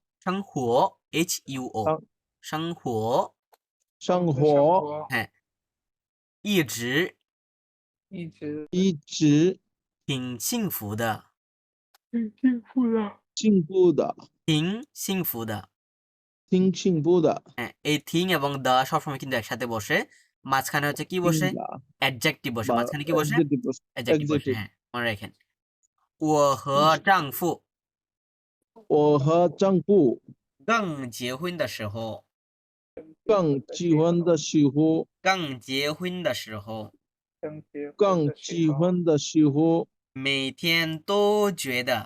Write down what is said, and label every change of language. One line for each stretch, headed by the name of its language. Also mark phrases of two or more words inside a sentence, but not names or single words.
Chinese: 生活 HUO 生活生活哎一直一直挺幸福的，挺幸福的。进步的，挺幸福的挺进步的，
Bangla: হ্যাঁ এই থিং এবং দ্য সবসময় কিন্তু একসাথে বসে মাঝখানে হচ্ছে কি বসে
Chinese: 听的
Bangla: অ্যাডজেক্টিভ বসে বা মাঝখানে কি বসে
English: adjective
Bangla: অ্যাডজেক্টিভ বসে
English: adjective。
Bangla: হ্যাঁ মনে রাখেন
Chinese: 我和丈夫我和丈夫刚结婚的时候刚结婚的时候，刚结婚的时候刚结婚的时候，每天都觉得